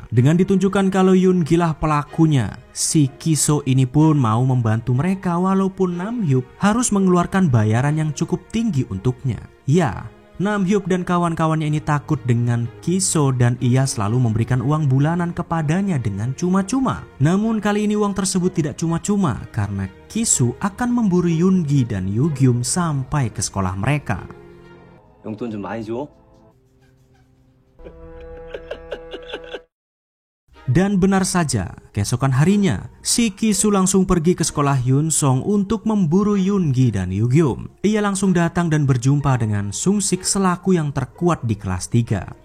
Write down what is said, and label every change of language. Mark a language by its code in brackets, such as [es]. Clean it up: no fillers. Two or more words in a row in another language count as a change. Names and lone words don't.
[id] Dengan ditunjukkan kalau Yoongi lah pelakunya, si Kiso ini pun mau membantu mereka walaupun Namhyuk harus mengeluarkan bayaran yang cukup tinggi untuknya. Ya, Namhyuk dan kawan-kawannya ini takut dengan Kiso dan ia selalu memberikan uang bulanan kepadanya dengan cuma-cuma. Namun kali ini uang tersebut tidak cuma-cuma karena Kiso akan memburu Yoongi dan Yugyum sampai ke sekolah mereka. [ko] 용돈 좀 많이 줘. [id] Dan benar saja, keesokan harinya, si Kisu langsung pergi ke sekolah Yunsong untuk memburu Yoongi dan Yugyum. Ia langsung datang dan berjumpa dengan Sungsik selaku yang terkuat di kelas 3.